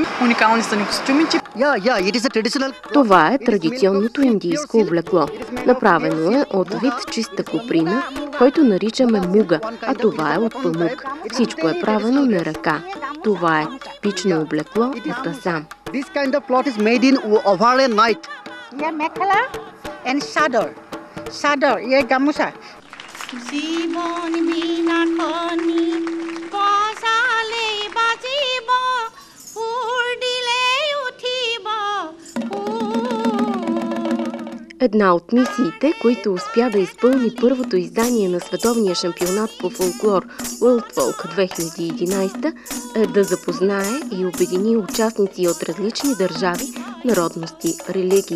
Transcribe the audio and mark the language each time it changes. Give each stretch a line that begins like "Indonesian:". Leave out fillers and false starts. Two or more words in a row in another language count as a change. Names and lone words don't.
Bulgarian: Уникални са ни костюмите. Това е традиционното индийско облекло. Направено е от вид чиста коприна, който наричаме муга, а това е от памук. Всичко е правено на ръка. Това е типично облекло от Асам.
English: This kind of cloth is made in overland night. Yeah, mekhala and sador. Sador, yeah, gamusa.
Assamese: জীবন বিনা খনি কসালে বাজিব ফুল দিলে উঠিব।
Bulgarian: Една от мисиите, които успя да изпълни първото издание на световния шампионат по фолклор World Folk 2011 е да запознае и обедини участници от различни държави, народности, религии.